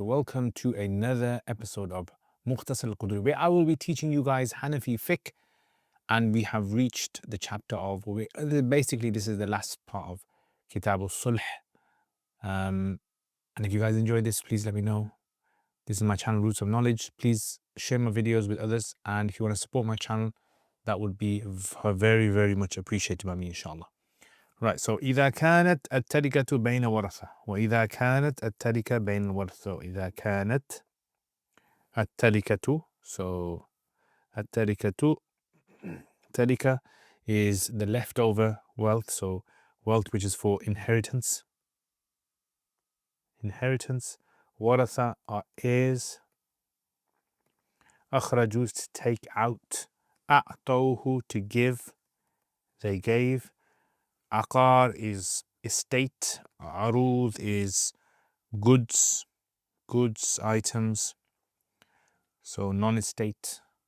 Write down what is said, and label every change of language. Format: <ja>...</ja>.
<en>Welcome to another episode of Mukhtasar al-Qudoori, where I will be teaching you guys Hanafi Fiqh, and we have reached the chapter of, basically this is the last part of Kitab al-Sulh. And if you guys enjoy this, please let me know. This is my channel, Roots of Knowledge. Please share my videos with others, and if you want to support my channel, that would be very, very much appreciated by me, inshallah. Right, so</en> <ar>إذا كانت التركة بين ورثة وإذا كانت التركة</ar> <en>بين الورثة إذا كانت التركة, so التركة, تركة is the leftover wealth, so wealth which is for inheritance. ورثة are heirs. أخرجوا, to take out. أعطوه, to give, they gave. Aqar is estate. Arud is goods, items, so non-estate.</en>